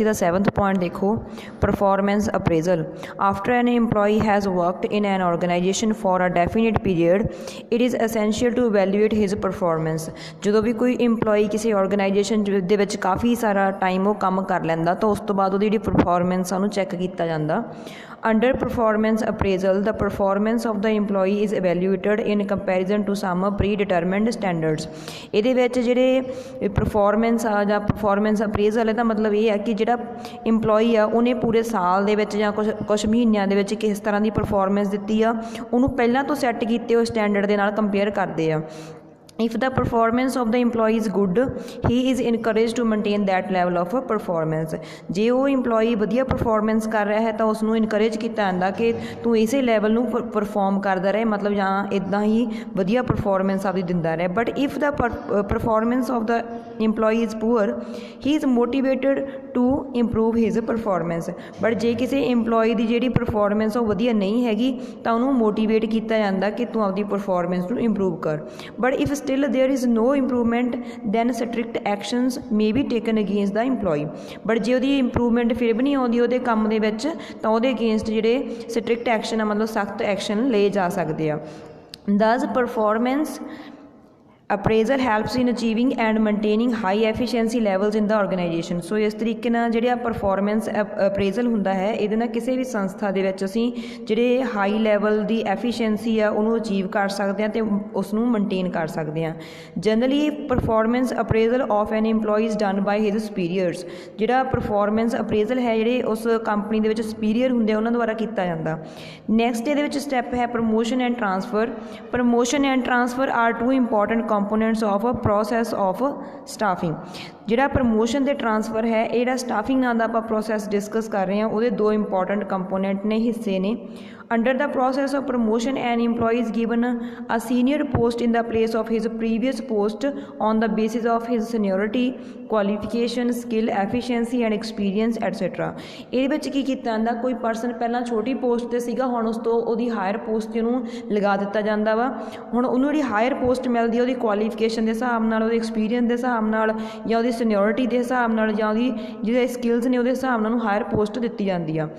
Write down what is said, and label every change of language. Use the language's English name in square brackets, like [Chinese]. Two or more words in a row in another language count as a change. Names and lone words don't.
[Punjabi] ਤਾਂ 7th ਪੁਆਇੰਟ ਦੇਖੋ, [English] performance appraisal. After an EMPLOYEE has worked in an organization for a definite period it is essential to evaluate his performance. [Punjabi] ਜਦੋਂ ਵੀ ਕੋਈ EMPLOYEE ਕਿਸੇ ਆਰਗੇਨਾਈਜੇਸ਼ਨ ਦੇ ਵਿੱਚ ਕਾਫੀ ਸਾਰਾ ਟਾਈਮ ਉਹ ਕੰਮ ਕਰ ਲੈਂਦਾ ਤਾਂ ਉਸ ਤੋਂ ਬਾਅਦ ਉਹਦੀ ਜਿਹੜੀ ਪਰਫਾਰਮੈਂਸ ਆ ਉਹਨੂੰ ਚੈੱਕ ਕੀਤਾ ਜਾਂਦਾ। [English] Under performance appraisal, the performance of the employee is evaluated in comparison to some predetermined standards। [Punjabi] ਇਹਦੇ ਵਿੱਚ ਜਿਹੜੇ ਪਰਫਾਰਮੈਂਸ ਆ ਜਾਂ [English] performance appraisal [Punjabi] ਇਹਦਾ ਮਤਲਬ ਇਹ ਹੈ ਕਿ ਜਿਹੜਾ ਇੰਪਲੋਈ ਆ ਉਹਨੇ ਪੂਰੇ ਸਾਲ ਦੇ ਵਿੱਚ ਜਾਂ ਕੁਛ ਮਹੀਨਿਆਂ ਦੇ ਵਿੱਚ ਕਿਸ ਤਰ੍ਹਾਂ ਦੀ ਪਰਫਾਰਮੈਂਸ ਦਿੱਤੀ ਆ ਉਹਨੂੰ ਪਹਿਲਾਂ ਤੋਂ ਸੈੱਟ ਕੀਤੇ ਹੋਏ ਸਟੈਂਡਰਡ ਦੇ ਨਾਲ ਕੰਪੇਅਰ ਕਰਦੇ ਆ। [English] If the performance of the employee is good, he is encouraged to maintain that level of performance। [Punjabi] ਜੇ ਉਹ ਇੰਪਲੋਈ ਵਧੀਆ ਪਰਫਾਰਮੈਂਸ ਕਰ ਰਿਹਾ ਹੈ ਤਾਂ ਉਸ ਨੂੰ ਇਨਕਰੇਜ ਕੀਤਾ ਜਾਂਦਾ ਕਿ ਤੂੰ ਇਸੇ ਲੈਵਲ ਨੂੰ ਪਰਫਾਰਮ ਕਰਦਾ ਰਹੇ, ਮਤਲਬ ਜਾਂ ਇੱਦਾਂ ਹੀ ਵਧੀਆ ਪਰਫਾਰਮੈਂਸ ਆਪਦੀ ਦਿੰਦਾ ਰਹੇ। [English] But if the performance of the employee is poor, he is motivated to improve his performance. [Punjabi] ਬਟ ਜੇ ਕਿਸੇ ਇੰਪਲੋਈ ਦੀ ਜਿਹੜੀ ਪਰਫਾਰਮੈਂਸ ਉਹ ਵਧੀਆ ਨਹੀਂ ਹੈਗੀ ਤਾਂ ਉਹਨੂੰ ਮੋਟੀਵੇਟ ਕੀਤਾ ਜਾਂਦਾ ਕਿ ਤੂੰ ਆਪਦੀ ਪਰਫਾਰਮੈਂਸ ਨੂੰ ਇੰਪਰੂਵ ਕਰ। [English] but if still there is no improvement, then strict actions may be taken against the employee। [Punjabi] but ਜੇ ਉਹਦੀ ਇੰਪਰੂਵਮੈਂਟ ਫਿਰ ਵੀ ਨਹੀਂ ਆਉਂਦੀ ਉਹਦੇ ਕੰਮ ਦੇ ਵਿੱਚ ਤਾਂ ਉਹਦੇ ਅਗੇਂਸਟ ਜਿਹੜੇ [English] strict action [Punjabi] ਆ, ਮਤਲਬ ਸਖਤ ਐਕਸ਼ਨ ਲਏ ਜਾ ਸਕਦੇ ਆ। [English] thus performance appraisal helps in achieving and maintaining high efficiency levels in the organization। [Punjabi] ਸੋ ਇਸ ਤਰੀਕੇ ਨਾਲ ਜਿਹੜਾ [English] performance appraisal [Punjabi] ਹੁੰਦਾ ਹੈ ਇਹਦੇ ਨਾਲ ਕਿਸੇ ਵੀ ਸੰਸਥਾ ਦੇ ਵਿੱਚ ਅਸੀਂ ਜਿਹੜੇ [English] high level [Punjabi] ਦੀ ਐਫੀਸ਼ੀਐਂਸੀ ਆ ਉਹਨੂੰ ਅਚੀਵ ਕਰ ਸਕਦੇ ਹਾਂ ਅਤੇ ਉਸ ਨੂੰ ਮੇਨਟੇਨ ਕਰ ਸਕਦੇ ਹਾਂ। [English] Generally performance appraisal of an EMPLOYEE is done by his superiors. [Punjabi] ਜਿਹੜਾ [English] performance appraisal [Punjabi] ਹੈ ਜਿਹੜੇ ਉਸ ਕੰਪਨੀ ਦੇ ਵਿੱਚ ਸੁਪੀਰੀਅਰ ਹੁੰਦੇ ਉਹਨਾਂ ਦੁਆਰਾ ਕੀਤਾ ਜਾਂਦਾ। [English] ਨੈਕਸਟ [Punjabi] ਇਹਦੇ ਵਿੱਚ ਸਟੈਪ ਹੈ [English] promotion and transfer. Promotion and transfer are two important components of a process of staffing. [Punjabi] ਜਿਹੜਾ ਪ੍ਰਮੋਸ਼ਨ ਅਤੇ ਟਰਾਂਸਫਰ ਹੈ ਇਹ ਜਿਹੜਾ ਸਟਾਫਿੰਗ ਨਾਂ ਦਾ ਆਪਾਂ ਪ੍ਰੋਸੈਸ ਡਿਸਕਸ ਕਰ ਰਹੇ ਹਾਂ ਉਹਦੇ ਦੋ [English] important component [Punjabi] ਨੇ, ਹਿੱਸੇ ਨੇ। [English] Under the process of promotion, an employee is given a senior post in the place of his previous post on the basis of his seniority, qualification, skill, efficiency and experience etc। [Punjabi] ਇਹਦੇ ਵਿੱਚ ਕੀ ਕੀਤਾ ਜਾਂਦਾ, ਕੋਈ ਪਰਸਨ ਪਹਿਲਾਂ ਛੋਟੀ ਪੋਸਟ 'ਤੇ ਸੀਗਾ, ਹੁਣ ਉਸ ਤੋਂ ਉਹਦੀ [English] higher post [Punjabi] 'ਤੇ ਉਹਨੂੰ ਲਗਾ ਦਿੱਤਾ ਜਾਂਦਾ ਵਾ। ਹੁਣ ਉਹਨੂੰ ਜਿਹੜੀ [English] higher post [Punjabi] ਮਿਲਦੀ ਹੈ ਉਹਦੀ ਕੁਆਲੀਫਿਕੇਸ਼ਨ ਦੇ ਹਿਸਾਬ ਨਾਲ, ਉਹਦੇ ਐਕਸਪੀਰੀਅੰਸ ਦੇ ਹਿਸਾਬ ਨਾਲ ਜਾਂ ਉਹਦੀ ਸੀਨੀਅਰਿਟੀ ਦੇ ਹਿਸਾਬ ਨਾਲ ਜਾਂ ਉਹਦੀ ਜਿਹੜੇ ਸਕਿੱਲਸ ਨੇ ਉਹਦੇ ਹਿਸਾਬ ਨਾਲ ਉਹਨੂੰ [English] higher post [Punjabi] ਦਿੱਤੀ ਜਾਂਦੀ ਆ।